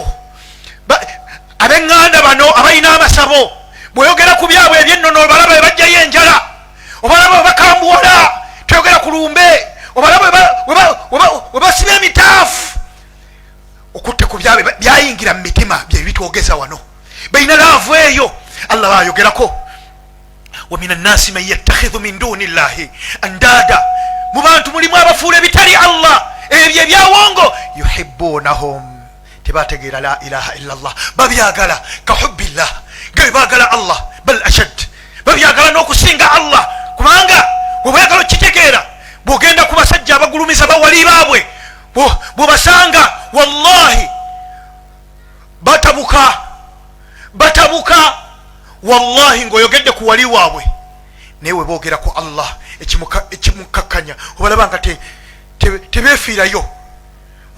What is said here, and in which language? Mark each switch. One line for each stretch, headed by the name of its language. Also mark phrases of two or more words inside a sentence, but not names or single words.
Ganda: Ab'eŋŋanda bano abalina amasabo, bweyogera ku byabwe ebyennono obalaba ebajjayo enjala, obalaba webakambuwala, toyogera ku lumbe, obalaba webasiba emitaafu. Okutte ku byabwe byayingira mu mitima bye bitwogeza wano, balina laavu eyo.
Arabic: Allah bayogerako ومن الناس من يتخذ من دون الله أندادا,
Ganda: mu bantu mulimu abafuula ebitali Allah, ebyo ebyawongo. Yuhibbunahum, tebategeera
Arabic: لا إله إلا الله,
Ganda: babyagala
Arabic: كحب الله,
Ganda: nga bebaagala Allah,
Arabic: بل أشد,
Ganda: babyagala n'okusinga Allah. Kubanga bwebwagala okitegeera, bw'ogenda ku basajja abagulumiza bawali baabwe, bw'obasanga wallahi batabuka wallahi ng'oyogedde ku wali waabwe, naye we boogera ku Allah ekimukakkanya, obalaba nga tebeefiirayo.